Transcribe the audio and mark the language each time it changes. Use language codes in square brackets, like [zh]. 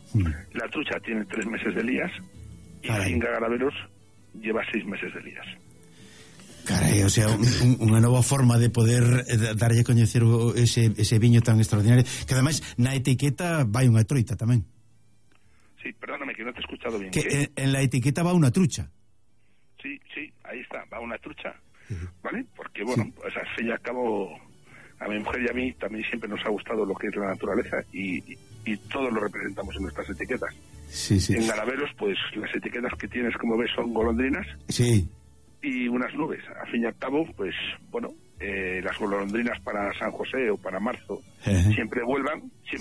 [es] La trucha tiene 3 meses de lías y la finca Garabelos lleva 6 meses de lías. [gl] Caray, o sea, unha nova forma de poder darlle a conhecer ese viño tan extraordinario, que ademais na etiqueta vai unha troita tamén. [es] Sí, perdóname que non te he escuchado bien. Que en la etiqueta va unha trucha. Sí, sí, ahí está, va unha trucha. ¿Vale? Porque bueno, pues al fin y al cabo, a mi mujer y a mí también siempre nos ha gustado lo que es la naturaleza y todo lo representamos en nuestras etiquetas. Sí, sí. En Garabelos, pues las etiquetas que tienes, como ves, son golondrinas. Sí. Y unas nubes. Al fin y al cabo, pues bueno, las golondrinas para San José o para marzo siempre vuelven.